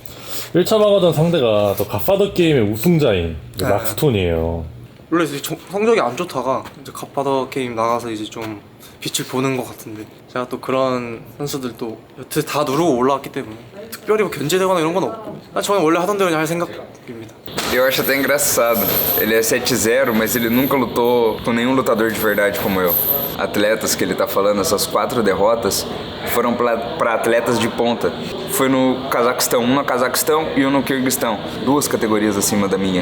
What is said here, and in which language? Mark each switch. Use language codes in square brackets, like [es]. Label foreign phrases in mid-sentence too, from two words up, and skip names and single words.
[ko] 1차 방어전 상대가 또 갓파더 게임의 우승자인 막스톤이에요. 원래 이제 성적이 안 좋다가 이제 갓파더 게임 나가서 이제 좀 빛을 보는 것 같은데 제가 또 그런 선수들도 여태 다 누르고 올라왔기 때문에 특별히 뭐 견제되거나 이런 건 없고 저는 원래 하던 대로 그냥 할 생각입니다. [pt] Eu acho até engraçado. Ele é 7-0, mas ele nunca lutou com nenhum lutador de verdade como eu. Atletas que ele tá falando, essas 4 derrotas foram para atletas de ponta. Foi no Cazaquistão, um no Cazaquistão e um no Quirguistão, 2 categorias acima da minha.